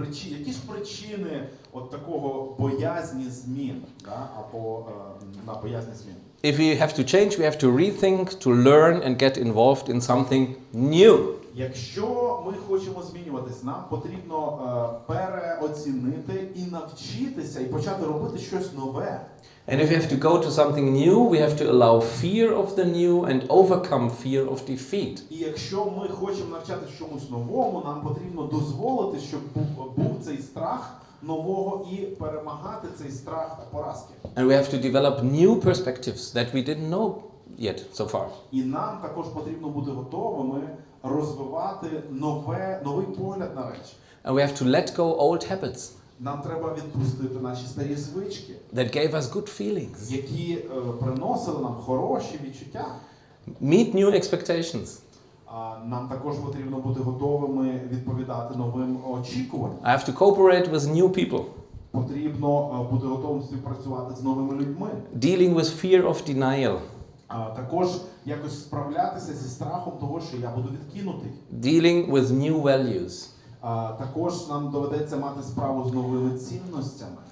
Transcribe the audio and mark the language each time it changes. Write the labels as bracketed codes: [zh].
[uk] Які ж причини от такого боязні змін, да? Або на боязні змін? [en] If we have to change, we have to rethink, to learn and get involved in something new. [uk] Якщо ми хочемо змінюватись, нам потрібно переоцінити і навчитися, і почати робити щось нове. [en] And if we have to go to something new, we have to allow fear of the new and overcome fear of defeat. [uk] І якщо ми хочемо навчатися чомусь новому, нам потрібно дозволити, щоб був цей страх нового і перемагати цей страх поразки. [en] And we have to develop new perspectives that we didn't know yet so far. [uk] І нам також потрібно бути готовими розвивати новий погляд на речі. [en] And we have to let go old habits [uk] Нам треба відпустити наші старі звички, [en] that gave us good feelings. [uk] які приносили нам хороші відчуття. [en] Meet new expectations. [uk] Нам також потрібно бути готовими відповідати новим очікуванням. [en] I have to cooperate with new people. [uk] Потрібно бути готовим співпрацювати з новими людьми. [en] Dealing with fear of denial. [uk] Також якось справлятися зі страхом того, що я буду відкинутий. [en] Dealing with new values. [uk] Також нам доведеться мати справу з новими цінностями.